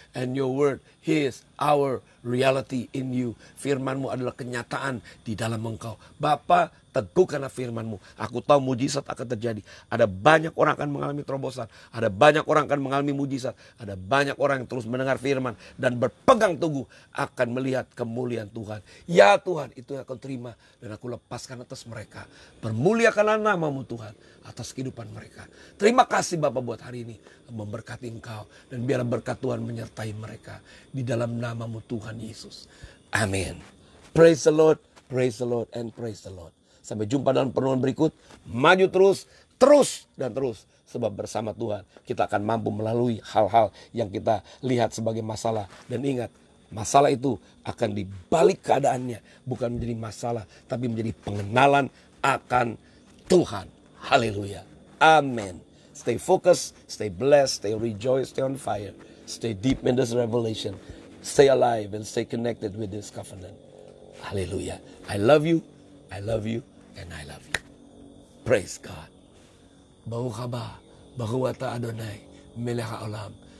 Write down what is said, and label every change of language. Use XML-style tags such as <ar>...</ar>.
<en>And your word is our reality in you.</en> <id>Firman-Mu adalah kenyataan di dalam Engkau. Bapa, teguhkanlah firman-Mu. Aku tahu mujizat akan terjadi. Ada banyak orang akan mengalami terobosan. Ada banyak orang akan mengalami mujizat. Ada banyak orang yang terus mendengar firman dan berpegang teguh akan melihat kemuliaan Tuhan. Ya Tuhan, itu yang aku terima dan aku lepaskan atas mereka. Permuliakanlah nama-Mu Tuhan atas kehidupan mereka. Terima kasih Bapak buat hari ini. Memberkati Engkau dan biar berkat Tuhan menyertai mereka di dalam nama-Mu Tuhan Yesus. Amin.</id> <en>Praise the Lord, praise the Lord, and praise the Lord.</en> <id>Sampai jumpa dalam perenungan berikut. Maju terus, terus dan terus. Sebab bersama Tuhan kita akan mampu melalui hal-hal yang kita lihat sebagai masalah. Dan ingat, masalah itu akan dibalik keadaannya. Bukan menjadi masalah, tapi menjadi pengenalan akan Tuhan. Haleluya. Amin.</id> <en>Stay focused, stay blessed, stay rejoiced, stay on fire. Stay deep in this revelation. Stay alive and stay connected with this covenant. Haleluya. I love you, I love you, and I love you. Praise God.</en> <he>Baruch haba, baruch ata Adonai, melech haolam.</he>